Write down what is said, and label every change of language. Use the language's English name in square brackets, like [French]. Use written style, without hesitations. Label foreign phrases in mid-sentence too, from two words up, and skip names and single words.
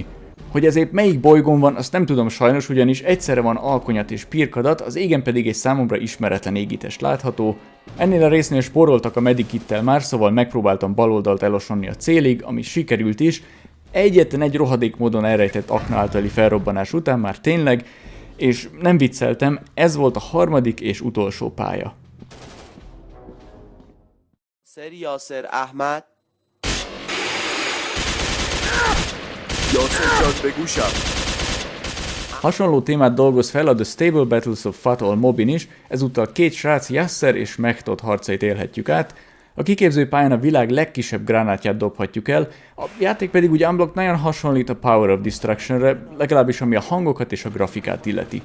[Hungarian] Hogy ez épp melyik bolygón van, azt nem tudom sajnos, ugyanis egyszerre van alkonyat és pirkadat, az égen pedig egy számomra ismeretlen égitest látható. Ennél a résznél spóroltak a medikittel már, szóval megpróbáltam baloldalt elosonni a célig, ami sikerült is. Egyetlen egy rohadék módon elrejtett akna általi felrobbanás után már tényleg, és nem vicceltem, ez volt a harmadik és utolsó pálya. [Persian] سری یاسر احمد یاسر جان بگوشم. [Hungarian] Hasonló témát dolgoz fel a The Stable Battles of Fatal Mobin is, ezúttal két srác Yasser és Mehtod harcait élhetjük át. A kiképző pályán a világ legkisebb gránátját dobhatjuk el, a játék pedig ugye unblock nagyon hasonlít a Power of Destruction-re, legalábbis ami a hangokat és a grafikát illeti.